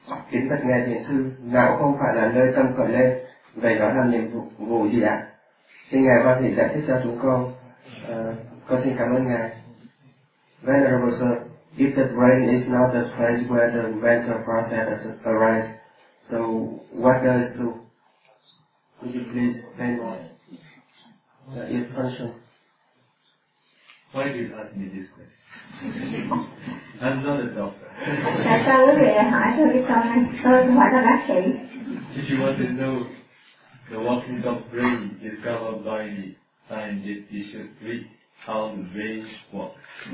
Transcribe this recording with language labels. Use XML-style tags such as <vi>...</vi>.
<vi>Kính bạch ngài thiền sư, não không phải là nơi tâm khởi lên, vậy đó là nhiệm vụ gì ạ? Xin ngài ban thì giải thích cho chúng con xin cảm ơn ngài.</vi> <en>Venerable sir, if the brain is not the place where the mental process arises, so what does it do? Could you please explain why? Its function. Why do you ask me this question? I'm not a doctor.</en> <vi>Tại sao quý vị lại hỏi tôi cái câu này? Tôi không phải là bác sĩ.</vi> <en>Did you want to know the working of brain is covered by the scientific issue 3, how the brain works?</en>